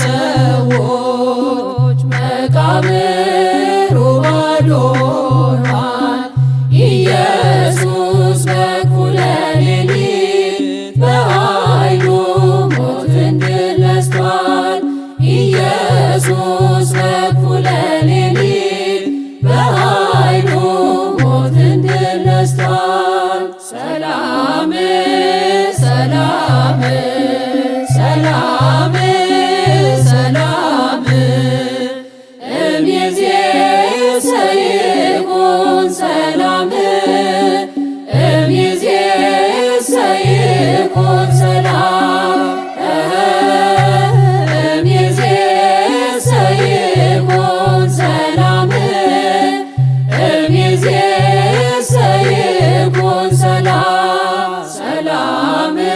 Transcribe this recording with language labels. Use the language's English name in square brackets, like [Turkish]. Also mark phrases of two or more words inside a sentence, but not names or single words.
[Amharic] ሰዎች መቃብሩ ባዶ ሆኗል። ኢየሱስ በእኩለ ሌሊት በኃይሉ ሞትን ድል ነስቷል። ኢየሱስ በእኩለ ሌሊት በኃይሉ ሞትን ድል ነስቷል። ሰላም ሰላም [Geez] ሰላም ሰላም እምይእዜሰ ይኩን ሰላም እምይእዜሰ ይኩን ሰላም እምይእዜሰ ይኩን ሰላም እምይእዜሰ ይኩን ሰላም ሰላም